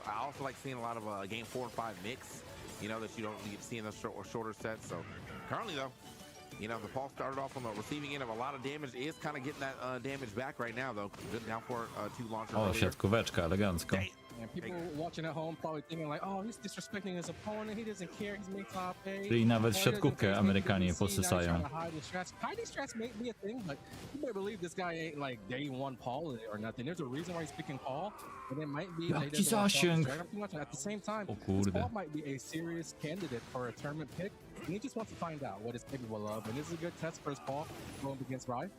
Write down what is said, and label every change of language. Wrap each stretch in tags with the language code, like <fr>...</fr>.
<en>I also like seeing a lot of game 4 and 5 mix. You know, that you don't get to see in those shorter sets. So currently, though, the Paul started off on the receiving end of a lot of damage. Is kind of getting that damage back right now, though. Good down for 2 launchers.</en> <pl>O, siatkóweczka, elegancko.</pl> <en>And people watching at home probably thinking like, oh, he's disrespecting his opponent. He doesn't care. He's made top 8.</en> <pl>Czyli nawet w siatkówkę Amerykanie posysają.</pl> <en>Hiding strats may be a thing, but you better believe this guy ain't like day 1 Paul or nothing. There's a reason why he's picking Paul, and it might be</en> <pl>Jaki zasięg!</pl> <en>at the same time,</en> <pl>O kurde.</pl> <en>Paul might be a serious candidate for a tournament pick. And he just wants to find out what he's capable of, and this is a good test for his Paul going against Rife.</en>